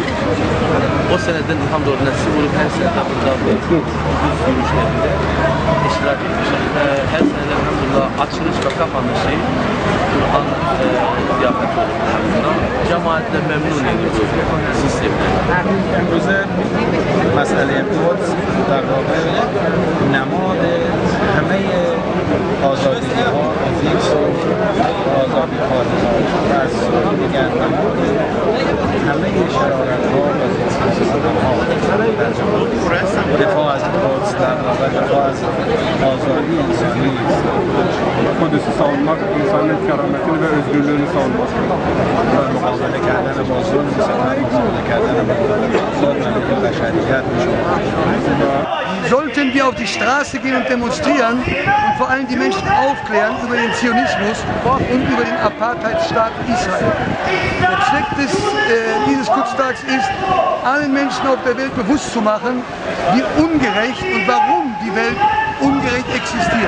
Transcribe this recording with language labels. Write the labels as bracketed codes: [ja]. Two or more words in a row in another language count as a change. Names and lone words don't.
[tr] O seneden hamdolsun nasip olup her sene burada düz yürüyüşlerinde iştirak etmişim. Her sene elhamdülillah açılış ve kapanışı Kur'an ziyafeti olup cemaatle memnun ediyoruz sistemden. [fa] امروزه مسئله قدس در واقع نماد همه آزادی ها از یک سو آزادی خواهی از سوی دیگر نماد همه شرارت ها و دفاع از قدس در واقع دفاع از آزادی انسانی است. [tr] Kudüs'ü savunmak, insanın kerametini ve özgürlüğünü savunmak. [fa] مقابله کردن با ظلم مقابله کردن با ظلم بشریت. [de] Sollten wir auf die Straße gehen und demonstrieren und vor allem die Menschen aufklären über den Zionismus und über den Apartheidsstaat Israel. Der Zweck dieses Kutztags ist, allen Menschen auf der Welt bewusst zu machen, wie ungerecht und warum die Welt ungerecht existiert.